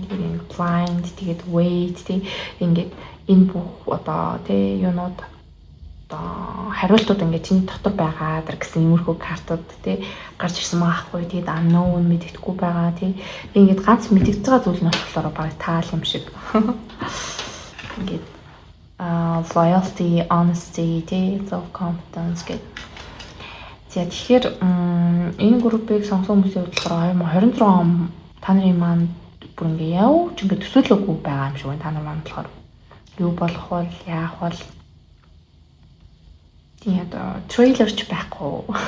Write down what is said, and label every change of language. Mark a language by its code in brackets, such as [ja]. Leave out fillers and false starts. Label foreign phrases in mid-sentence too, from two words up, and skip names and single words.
[mn] Тэгээд blind, тэгээд wait, тэгээд энэ бүх одоо тий юунууд одоо хариултууд ингэ чиний дотор байгаа гэсэн иймэрхүү картууд тий гарч ирсэн байгаа хгүй. Тэгээд unknown мэддэхгүй байгаа тий. Ингээд ганц мэдэгдэж байгаа зүйл нь болохоор бараг таал юм шиг. Ингээд [en] loyalty, honesty, self-confidence [mn] гэдэг. За тэгэхээр энэ группийг сонгосон хүмүүсийн бодлохоор 2026 он та нарын маань бүр ингээ явж ингээ төсөөлөөгүй байгаа юм шиг байна. Та нар маань болохоор юу болох вэ? Яах вэ? Тийм одоо трейлерч байхгүй.